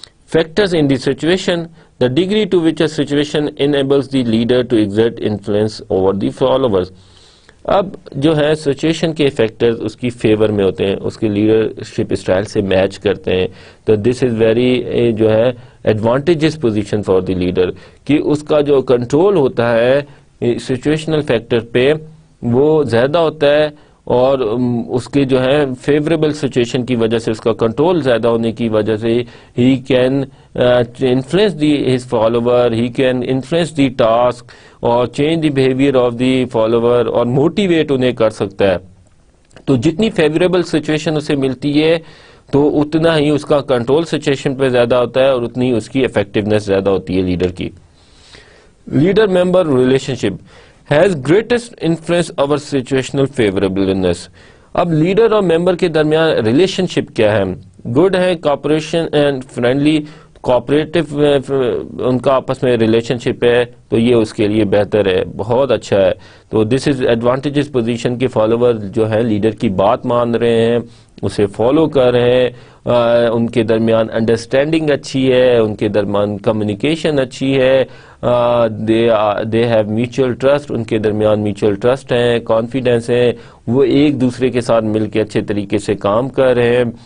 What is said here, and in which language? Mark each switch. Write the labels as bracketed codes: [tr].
[en] Factors in the situation, the degree to which a situation enables the leader to exert influence over the followers. [ur] اب جو ہے situation کے factors اس کی fever میں ہوتے ہیں, اس کے لیڈرشپ اسٹائل سے میچ کرتے ہیں, تو [en] this is very [ur] جو ہے advantages position for the leader, کہ اس کا جو کنٹرول ہوتا ہے سچویشنل فیکٹر پہ وہ زیادہ ہوتا ہے, اور اس کے جو ہے فیوریبل سچویشن کی وجہ سے, اس کا کنٹرول زیادہ ہونے کی وجہ سے [en] ہی can influence the his follower, he can influence the task اور change the behaviour of the follower, [ur] اور موٹیویٹ انہیں کر سکتا ہے. تو جتنی فیوریبل سچویشن اسے ملتی ہے تو اتنا ہی اس کا کنٹرول سچویشن پہ زیادہ ہوتا ہے, اور اتنی اس کی افیکٹونیس زیادہ ہوتی ہے لیڈر کی. [en] Leader member relationship has greatest influence over situational favorableness. [ur] اب لیڈر اور ممبر کے درمیان ریلیشن شپ کیا ہے؟ گڈ ہے, کوآپریشن اینڈ فرینڈلی, کوآپریٹو ان کا آپس میں ریلیشن شپ ہے, تو یہ اس کے لیے بہتر ہے, بہت اچھا ہے. تو دس از ایڈوانٹیجز پوزیشن کے فالوور جو ہے لیڈر کی بات مان رہے ہیں, اسے فالو کر رہے ہیں, ان کے درمیان انڈرسٹینڈنگ اچھی ہے, ان کے درمیان کمیونیکیشن اچھی ہے, [en] they have mutual trust, [ur] ان کے درمیان میوچل ٹرسٹ ہے, کانفیڈینس ہے, وہ ایک دوسرے کے ساتھ مل کے اچھے طریقے سے کام کر رہے ہیں.